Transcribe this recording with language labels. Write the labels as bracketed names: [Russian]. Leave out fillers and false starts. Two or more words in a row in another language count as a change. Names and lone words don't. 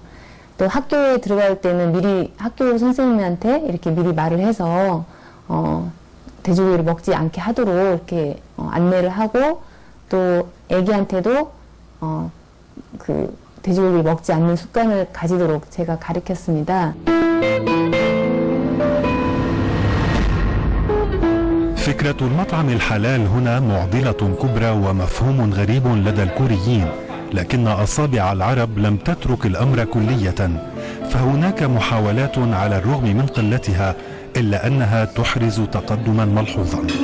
[Korean] 또 학교에 들어갈 때는 미리 학교 선생님한테 이렇게 미리 말을 해서 돼지고기를 먹지 않게 하도록 이렇게 안내를 하고 또 애기한테도 그 돼지고기를 먹지 않는 습관을 가지도록 제가 가르쳤습니다. [Arabic] فكرة المطعم الحلال هنا معضلة كبرى ومفهوم غريب لدى الكوريين، لكن أصابع العرب لم تترك الأمر كلية، فهناك محاولات على الرغم من قلتها إلا أنها تحرز تقدما ملحوظا.